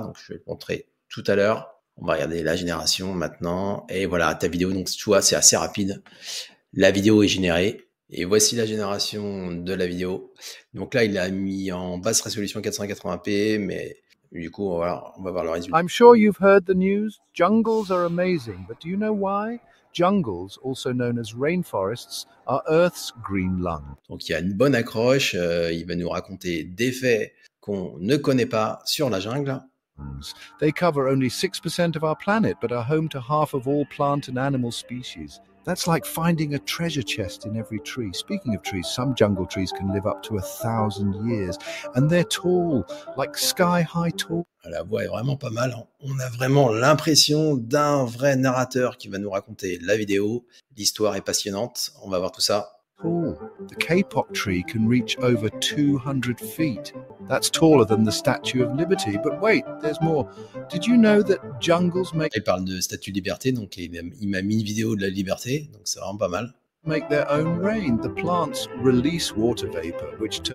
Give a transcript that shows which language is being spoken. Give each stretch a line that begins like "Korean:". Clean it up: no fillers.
French: Donc, je vais te montrer tout à l'heure. On va regarder la génération maintenant. Et voilà, ta vidéo. Donc, tu vois, c'est assez rapide. La vidéo est générée. Et voici la génération de la vidéo. Donc là, il a mis en basse résolution 480p, mais du coup, on va voir le résultat.
English: I'm sure you've heard the news. Jungles are amazing, but do you know why? Jungles, also known as rainforests, are Earth's green lung.
French: Donc il y a une bonne accroche. Il va nous raconter des faits qu'on ne connaît pas sur la jungle.
English: They cover only 6% of our planet, but are home to half of all plant and animal species. That's like finding a treasure chest in every tree. Speaking of trees, some jungle trees can live up to 1,000 years, and they're tall, like sky-high tall.
French: La voix est vraiment pas mal, hein. On a vraiment l'impression d'un vrai narrateur qui va nous raconter la vidéo. L'histoire est passionnante. On va voir tout ça.
English: Oh, the kapok tree can reach over 200 feet. That's taller than the Statue of Liberty. But wait, there's more. Did you know that jungles
French: Il parle de Statue de Liberté, donc il m'a mis une vidéo de la liberté, donc c'est vraiment pas mal.
English: make their own rain? The plants release water vapor, which